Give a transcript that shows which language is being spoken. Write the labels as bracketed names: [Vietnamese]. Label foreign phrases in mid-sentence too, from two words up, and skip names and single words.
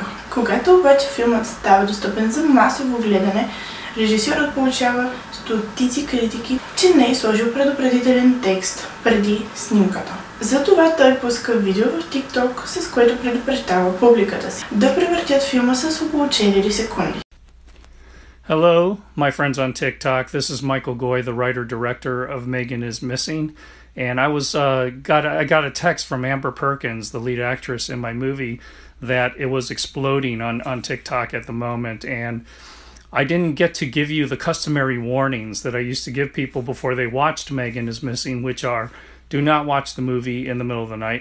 [Bulgarian] Когато обаче филмът става достъпен за масово гледане, режисьорът получава стотици критики, че не е сложил предупредителен текст преди снимката. Затова той пуска видео в TikTok, с което предупреждава публиката си да превъртят филма с около 4 секунди. [English] Hello, my friends on TikTok. This is Michael Goy, the writer-director of Megan is Missing. And I got a text from Amber Perkins, the lead actress in my movie, that it was exploding on TikTok at the moment. And I didn't get to give you the customary warnings that I used to give people before they watched Megan is Missing, which are: do not watch the movie in the middle of the night.